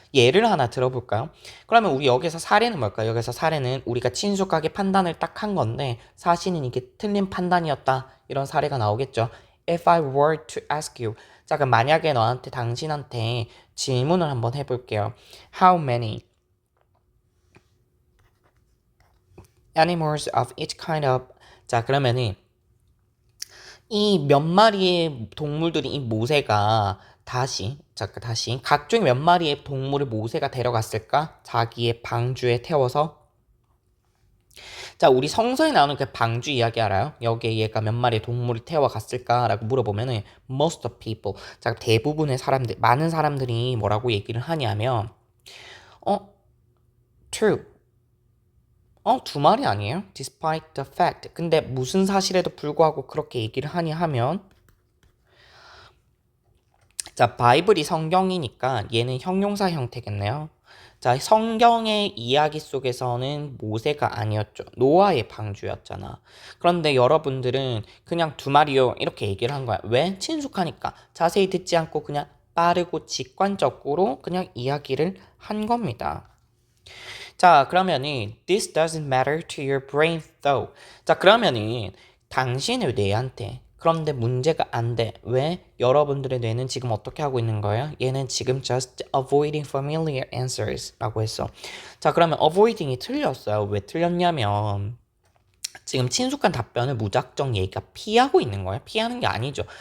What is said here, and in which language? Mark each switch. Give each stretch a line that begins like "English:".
Korean: 예를 하나 들어볼까요? 그러면 우리 여기서 사례는 뭘까요? 여기서 사례는 우리가 친숙하게 판단을 딱 한 건데 사실은 이게 틀린 판단이었다. 이런 사례가 나오겠죠.
English: If I were to ask you.
Korean: 자, 그럼 만약에 당신한테 질문을 한번 해볼게요.
English: How many animals of each kind of.
Korean: 자, 그러면은 이 몇 마리의 동물들이 이 모세가 다시 각종 몇 마리의 동물을 모세가 데려갔을까? 자기의 방주에 태워서. 자, 우리 성서에 나오는 그 방주 이야기 알아요? 여기에 얘가 몇 마리의 동물을 태워갔을까라고 물어보면은
English: most of people.
Korean: 자, 대부분의 사람들, 많은 사람들이 뭐라고 얘기를 하냐면 어, true. 두 마리 아니에요?
English: Despite the fact.
Korean: 근데 무슨 사실에도 불구하고 그렇게 얘기를 하냐 하면 자, 바이블이 성경이니까 얘는 형용사 형태겠네요. 자, 성경의 이야기 속에서는 모세가 아니었죠. 노아의 방주였잖아. 그런데 여러분들은 그냥 두 마리요 이렇게 얘기를 한 거야. 왜? 친숙하니까. 자세히 듣지 않고 그냥 빠르고 직관적으로 그냥 이야기를 한 겁니다. 자, 그러면은
English: this doesn't matter to your brain though.
Korean: 자, 그러면은 당신의 뇌한테 그런데 문제가 안 돼. 왜? 여러분들의 뇌는 지금 어떻게 하고 있는 거예요? 얘는 지금
English: just avoiding familiar answers
Korean: 라고 했어. 자, 그러면 avoiding이 틀렸어요. 왜 틀렸냐면 지금 친숙한 답변을 무작정 얘가 피하고 있는 거예요. 피하는 게 아니죠.